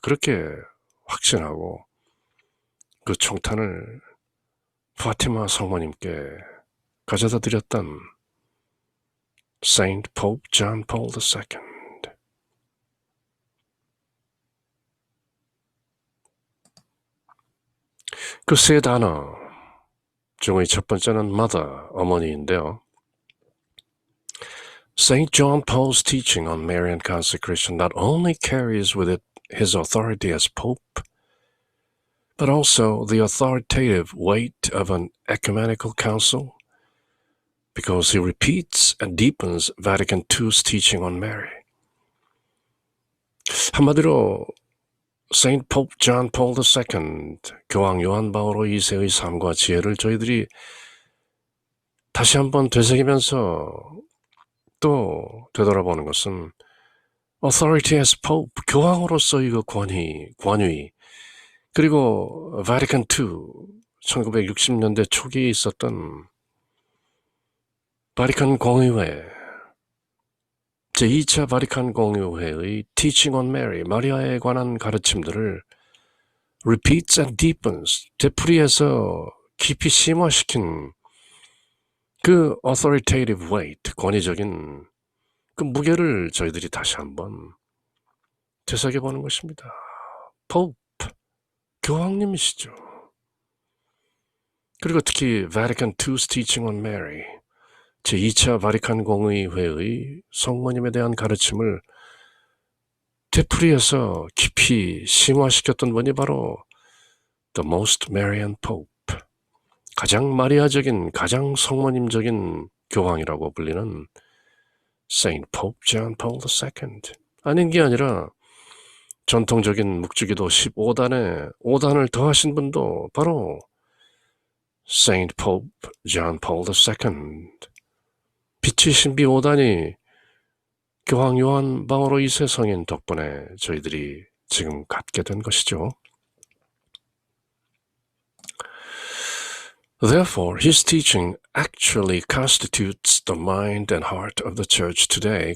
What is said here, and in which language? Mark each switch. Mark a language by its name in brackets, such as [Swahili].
[Korean] 그렇게 확신하고 그 총탄을 파티마 성모님께 가져다 드렸던 Saint Pope John Paul II. 그 세 단어 중의 첫 번째는 mother, 어머니인데요. [English] Saint John Paul's teaching on Marian consecration not only carries with it his authority as Pope, but also the authoritative weight of an ecumenical council, because he repeats and deepens Vatican II's teaching on Mary. [Korean] 한마디로 Saint Pope John Paul II, 교황 요한 바오로 2세의 삶과 지혜를 저희들이 다시 한번 되새기면서 또 되돌아보는 것은 [English] authority as Pope, [Korean] 교황으로서의 그 권위, 그리고 Vatican II, 1960년대 초기에 있었던 바티칸 공의회, 제2차 바티칸 공의회의 [English] Teaching on Mary, [Korean] 마리아에 관한 가르침들을 [English] repeats and deepens, [Korean] 되풀이해서 깊이 심화시킨 그 [English] authoritative weight, [Korean] 권위적인 그 무게를 저희들이 다시 한번 되새겨보는 것입니다. Pope, 교황님이시죠. 그리고 특히 [English] Vatican II's Teaching on Mary, [Korean] 제2차 바티칸 공의회의 성모님에 대한 가르침을 되풀이해서 깊이 심화시켰던 분이 바로 [English] The Most Marian Pope, [Korean] 가장 마리아적인, 가장 성모님적인 교황이라고 불리는 Saint Pope John Paul II. 아닌 게 아니라 전통적인 묵주기도 15단에 5단을 더하신 분도 바로 Saint Pope John Paul II. 빛의 신비 5단이 교황 요한 바오로 2세 성인 덕분에 저희들이 지금 갖게 된 것이죠. [English] Therefore, his teaching actually constitutes the mind and heart of the church today.